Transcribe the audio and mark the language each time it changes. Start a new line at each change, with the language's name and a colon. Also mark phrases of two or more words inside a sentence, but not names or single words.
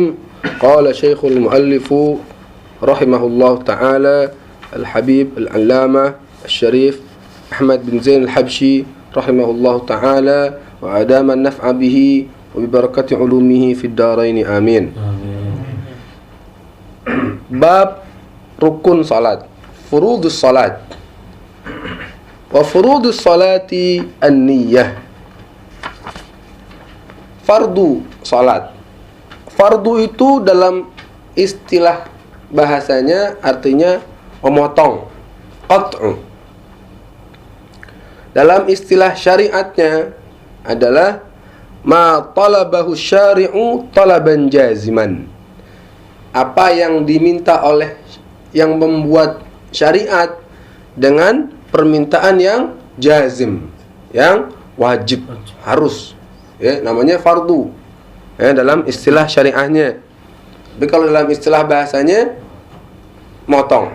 Arabic: قال شيخ المؤلف رحمه الله تعالى الحبيب العلامة الشريف أحمد بن زين الحبشي رحمه الله تعالى وأدام النفع به وببركة علومه في الدارين آمين. باب ركن صلاة فروض الصلاة وفروض الصلاة النية.
Indonesian: Fardu salat. Fardu itu dalam istilah bahasanya artinya memotong, qat'u. Dalam istilah syariatnya adalah
Arabic: ما طلبه الشارع طلبا جازما.
Indonesian: Apa yang diminta oleh yang membuat syariat dengan permintaan yang jazim, yang wajib, harus. Ya, namanya fardu. Ya, dalam istilah syariahnya. Tapi kalau dalam istilah bahasanya motong.